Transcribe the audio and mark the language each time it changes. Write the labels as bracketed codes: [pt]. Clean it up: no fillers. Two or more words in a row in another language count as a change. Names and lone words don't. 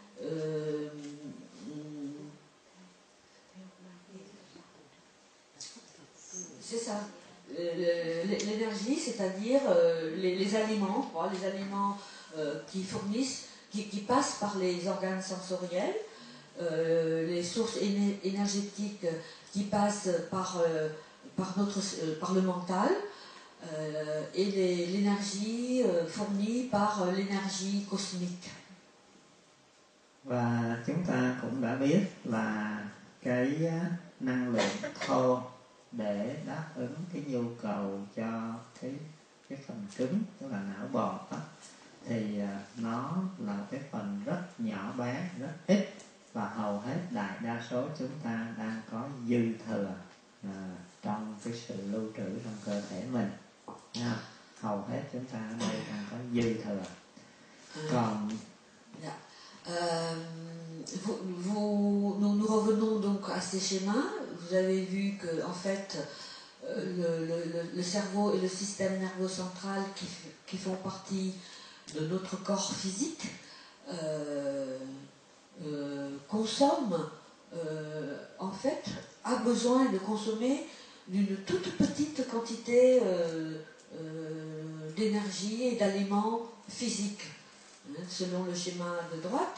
[fr] c'est ça, l'énergie, c'est-à-dire les aliments, les aliments qui fournissent, qui passent par les organes sensoriels, les sources énergétiques qui passent par le mental, et l'énergie fournie par l'énergie cosmique. [vi] Và chúng ta cũng đã biết là cái năng lượng thô để đáp ứng cái nhu cầu cho cái phần cứng, tức là não bộ đó, thì nó là cái phần rất nhỏ bé, rất ít, và hầu hết đại đa số chúng ta đang có dư thừa trong cái sự lưu trữ trong cơ thể mình. Hầu hết chúng ta ở đây đang có dư thừa. Còn [fr] nous revenons donc à ces schémas. Vous avez vu que en fait le cerveau et le système nerveux central qui font partie de notre corps physique consomment, en fait, a besoin de consommer d'une toute petite quantité d'énergie et d'aliments physiques, selon le schéma de droite.